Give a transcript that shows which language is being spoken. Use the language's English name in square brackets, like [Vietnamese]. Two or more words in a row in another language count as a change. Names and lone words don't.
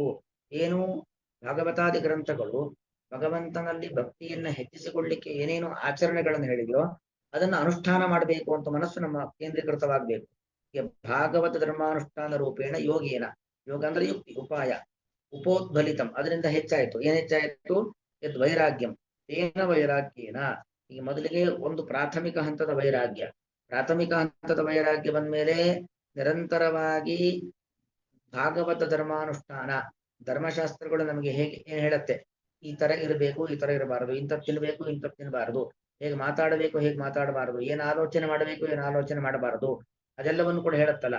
[Kannada] ಏನು ಭಾಗವತಾದಿ ಗ್ರಂಥಗಳು ಭಗವಂತನಲ್ಲಿ ಭಕ್ತಿಯನ್ನ ಹೆಚ್ಚಿಸಿಕೊಳ್ಳಿಕ್ಕೆ ಏನೇನು ಆಚರಣೆಗಳನ್ನು ಹೇಳಿದೆಯೋ ಅದನ್ನ ಅನುಷ್ಠಾನ ಮಾಡಬೇಕು ಅಂತ ಮನಸ್ಸು ನಮ್ಮ ಕೇಂದ್ರೀಕೃತವಾಗಬೇಕು. [Sanskrit] ಭಾಗವತ ಧರ್ಮಾನುಷ್ಠಾನ ರೂಪೇಣ ಯೋಗೇನ, [Kannada] ಯೋಗ ಅಂದ್ರೆ ಯುಕ್ತಿ, ಉಪಾಯ, ಉಪೋದ್ಬಲಿತಂ ಅದರಿಂದ ಹೆಚ್ಚಾಯಿತು. ಏನ್ ಹೆಚ್ಚಾಯಿತು? [Sanskrit] ಯದ್ ವೈರಾಗ್ಯಂ ತೇನ ವೈರಾಗ್ಯೇನ. [Kannada] ಈಗ ಮೊದಲಿಗೆ ಒಂದು ಪ್ರಾಥಮಿಕ ಹಂತದ ವೈರಾಗ್ಯ, ಪ್ರಾಥಮಿಕ ಹಂತದ ವೈರಾಗ್ಯ ಬಂದ್ಮೇಲೆ ನಿರಂತರವಾಗಿ ಭಾಗವತ ಧರ್ಮಾನುಷ್ಠಾನ, ಧರ್ಮಶಾಸ್ತ್ರಗಳು ನಮಗೆ ಹೇಗೆ ಏನ್ ಹೇಳತ್ತೆ, ಈ ತರ ಇರಬೇಕು, ಈ ತರ ಇರಬಾರದು, ಇಂಥದ್ದು ತಿನ್ಬೇಕು, ಇಂಥದ್ದು ತಿನ್ನಬಾರದು, ಹೇಗೆ ಮಾತಾಡಬೇಕು, ಹೇಗೆ ಮಾತಾಡಬಾರದು, ಏನ್ ಆಲೋಚನೆ ಮಾಡಬೇಕು, ಏನ್ ಆಲೋಚನೆ ಮಾಡಬಾರದು, ಅದೆಲ್ಲವನ್ನು ಕೂಡ ಹೇಳುತ್ತಲ್ಲ.